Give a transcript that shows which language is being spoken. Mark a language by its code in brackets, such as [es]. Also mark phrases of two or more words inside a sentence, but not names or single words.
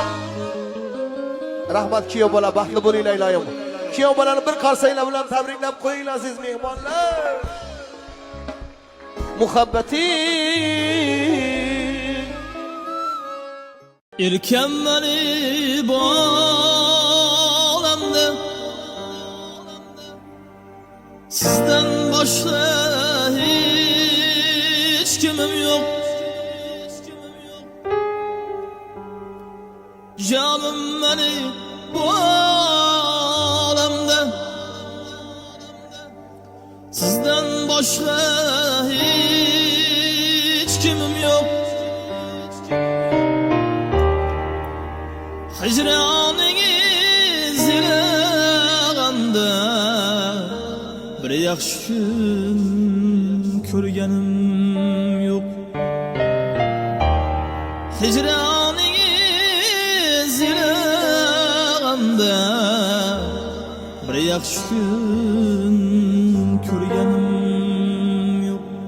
[uz] Rahmat kiyo bola baxtli bo'linglar iloyim. Kiyo bolani bir qarsanglar bilan tabriklab qo'yinglar aziz mehmonlar. Muhabbati [tr] Erken beni bu alemde sizden başka hiç kimim yok. Canım beni bu alemde sizden başka hiç kimim yok. Hicranınız ile [uz] qanda bir yaxshi kun ko'rganim yo'q. [tr] Hicranınız ile [uz] qanda bir yaxshi kun ko'rganim yo'q.